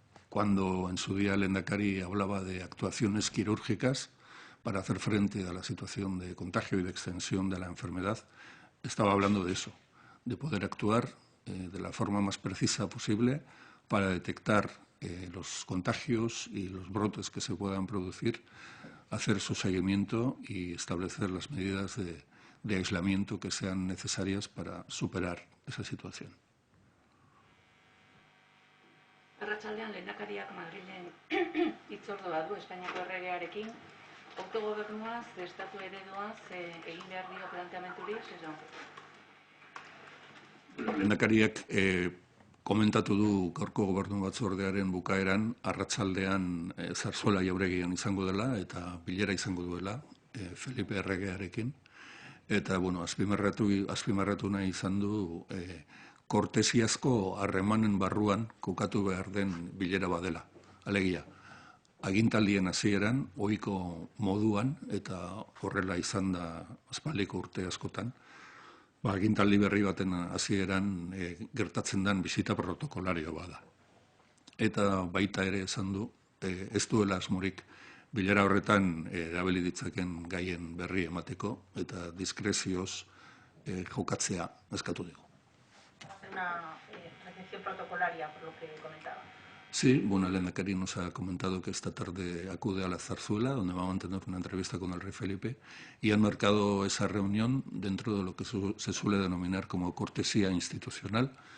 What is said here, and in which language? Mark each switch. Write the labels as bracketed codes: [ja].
[es] Cuando en su día el Lehendakari hablaba de actuaciones quirúrgicas para hacer frente a la situación de contagio y de extensión de la enfermedad, estaba hablando de eso, de poder actuar de la forma más precisa posible para detectar los contagios y los brotes que se puedan producir, hacer su seguimiento y establecer las medidas de aislamiento que sean necesarias para superar esa situación. [eu] Arratsaldean lehendakariak Madrilen hitzordua du Espainiako erregearekin. Autogobernuaz, estatu ereduaz, egin behar dio planteamenturik, edo? Lehendakariak komentatu du gaurko gobernu batzordearen bukaeran, arratsaldean Zarzuela Jauregian izango dela eta bilera izango duela Felipe erregearekin. Eta, bueno, azpimarratu nahi izan du kortesiazko harremanen barruan kokatu behar den bilera badela. Alegia, agintaldien hasieran, ohiko moduan, eta horrela izan da aspaldiko urte askotan, agintaldi berri baten hasieran gertatzen den bisita protokolario bada. Eta baita ere esan du, ez duela asmorik bilera horretan erabili ditzaken gaien berri emateko eta diskrezioz jokatzea eskatu dugu. [es] Una recepción protocolaria, por lo que comentaba. Sí, bueno, el lehendakari nos ha comentado que esta tarde acude a la Zarzuela, donde va a mantener una entrevista con el rey Felipe, y han marcado esa reunión dentro de lo que se suele denominar como cortesía institucional.